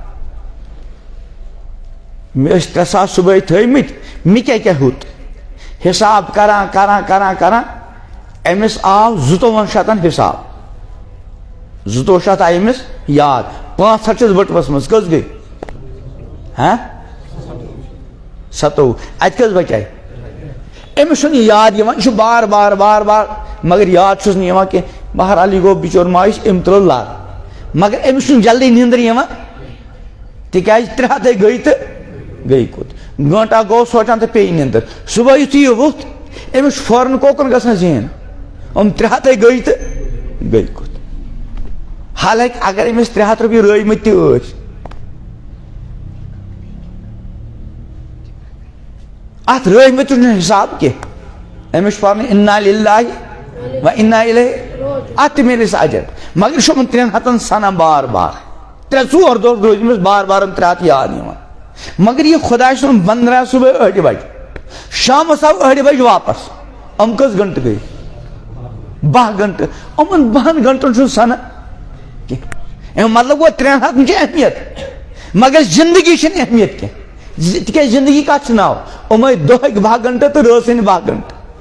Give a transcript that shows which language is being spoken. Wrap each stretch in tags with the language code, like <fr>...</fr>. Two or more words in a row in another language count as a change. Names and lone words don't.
<ks>مےٚ ٲسۍ 3,000 صبحٲے تھٲیمٕتۍ مےٚ کیٛاہ ہیوٚت حساب کران کران کران کران امس آو 2,200 حساب 2,200 آئی امس یاد 500 چھس بٹوس مز کس گئی ہاں 27 ات کس بچائے امس چھُنہٕ یاد یوان یہ بار بار بار بار مگر یاد چھُس نہٕ یوان کینٛہہ بہرحال یہ گوٚو بچور مایوس ام ترٛوو لر مگر امس چھُنہٕ جلدی نیندر یوان تکیازِ 300 گئی تو گئی کوٚت گٲنٹا گوٚو سونچان تو پیٚیہِ نیندر صبح یُتھُے یہ ووٚتھ امس چھُ فوراً کوکُن گژھان ذہن 300 گئی تو گئی کوٚت حالانکہ اگر امس 300 رۄپیہِ رٲومٕتۍ تہِ ٲسۍ ات رٲومٕتۍ چھُنہٕ حساب کینٛہہ امس چھُ پرُن</ks> <ar>انا للہ و انا الیہ</ar> <ks>ات تہِ میلس اجر مگر چھُ یِمن 300 سنان بار بار 3-4 دۄہ روٗدۍ أمِس بار بار 300 یاد یِوان مگر یہ خدا سُنٛد بنٛد درٛاو صبح 8 بجہِ شامس آو 8 بجہِ واپس کٔژ گنٹہٕ گٔے 12 گنٹہٕ یِمن 12 گنٹن چھُنہٕ سنان کینٛہہ مطلب گوٚو 300 چھِ اہمیت مگر زندگی چھنہٕ اہمیت کینٛہہ تِکیٛازِ زندگی کتھ چھُ ناو یِمے دۄہٕکۍ 12 گنٹہٕ تہٕ رٲژ ہٕنٛدۍ 12 گنٹہٕ</ks>